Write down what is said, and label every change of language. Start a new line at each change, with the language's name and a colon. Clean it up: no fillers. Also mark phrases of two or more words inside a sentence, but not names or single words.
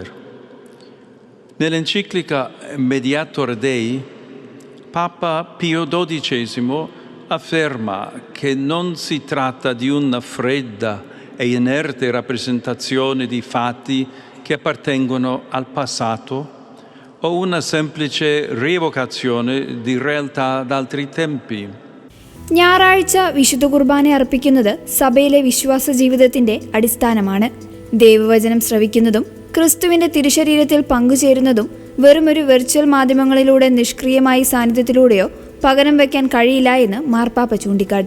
Italian: Nell'enciclica Mediator Dei, Papa Pio XII afferma che non si tratta di una fredda e inerte rappresentazione di fatti che appartengono al passato o una semplice rievocazione di realtà d'altri tempi.
Malayalam: ഞായറാഴ്ച വിശുദ്ധ കുർബാന അർപ്പിക്കുന്നത് സഭയിലെ വിശ്വാസ ജീവിതത്തിന്റെ അടിസ്ഥാനമാണ്. ദൈവവചനം ശ്രവിക്കുന്നതും ക്രിസ്തുവിന്റെ തിരുശരീരത്തിൽ പങ്കുചേരുന്നതും വെറുമൊരു വെർച്വൽ മാധ്യമങ്ങളിലൂടെ നിഷ്ക്രിയമായി സാന്നിധ്യത്തിലൂടെയോ പകരം വയ്ക്കാൻ കഴിയില്ല എന്ന് മാർപ്പാപ്പ ചൂണ്ടിക്കാട്ടി.